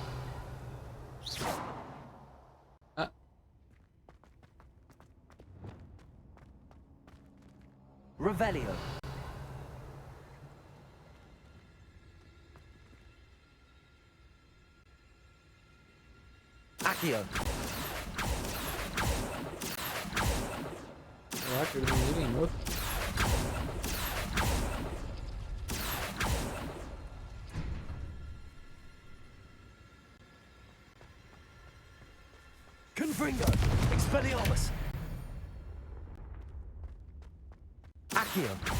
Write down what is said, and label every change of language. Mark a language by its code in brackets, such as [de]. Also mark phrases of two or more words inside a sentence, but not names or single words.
[la] Ah, Revelio. Accio. [pt] caraca, ele me ganhou. [la] Confringo. Expelliarmus. Accio.